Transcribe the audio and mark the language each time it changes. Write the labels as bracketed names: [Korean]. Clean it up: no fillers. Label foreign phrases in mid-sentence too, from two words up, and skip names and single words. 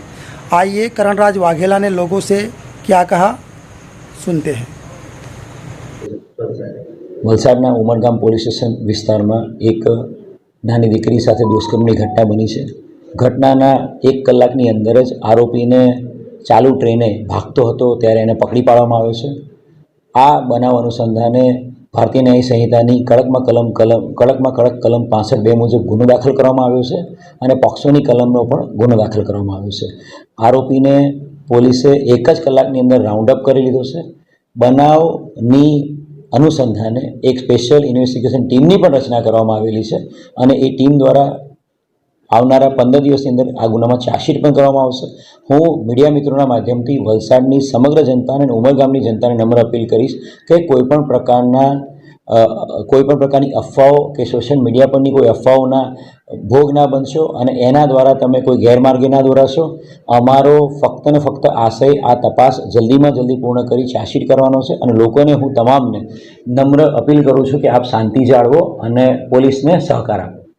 [Hindi] आइए करणराज वाघेला ने लोगों से क्या कहा, सुनते हैं। [Gujarati] વલસાડના ઉમરગામ [English] police station [Gujarati] વિસ્તાર મેં એક નાની દીકરી સાથે દુષ્કર્મની ઘટના બની હૈ। ઘટનાના 1 કલાકની અંદર જ આરોપી ને ચાલુ ટ્રેને ભાગતો હતો ત્યારે એને પકડી પાડવામાં આવ્યો છે। આ બનાવ અનુસંધાને ભારતીય ન્યાય સંહિતાની કડક કલમ 65(2) મુજબ ગુનો દાખલ કરવામાં આવ્યો છે અને પૉક્સોની કલમનો પણ ગુનો દાખલ કરવામાં આવ્યો છે अने पॉक्सोनी कलमनो पण गुनो दाखल करवामां आव्यो छे। આરોપીને પોલીસે 1 જ કલાકની અંદર રાઉન્ડઅપ કરી લીધો છે। બનાવની અનુસંધાને એક [English] special investigation [Gujarati] ટીમની પણ રચના કરવામાં આવેલી છે અને એ ટીમ દ્વારા આવનારા 15 દિવસની અંદર આ ગુનામાં ચાર્જશીટ પણ કરવામાં આવશે। હું મીડિયા મિત્રોના માધ્યમથી વલસાડની સમગ્ર જનતા અને ઉમરગામની જનતાને નમ્ર અપીલ કરીશ કે કોઈપણ પ્રકારની અફવાઓ કે [English] social media [Gujarati] પરની કોઈ અફવાઓના ભોગ ના બનશો અને એના દ્વારા તમે કોઈ ગેરમાર્ગે ના દોરાશો। અમારો ફક્ત ને ફક્ત આશય આ તપાસ જલ્દી મેં જલ્દી પૂર્ણ કરી ચાર્જશીટ કરવાનો છે અને લોકોને હું તમામને નમ્ર અપીલ કરું છું કિ આપ શાંતિ જાળવો અને પોલીસને સહકાર આપો।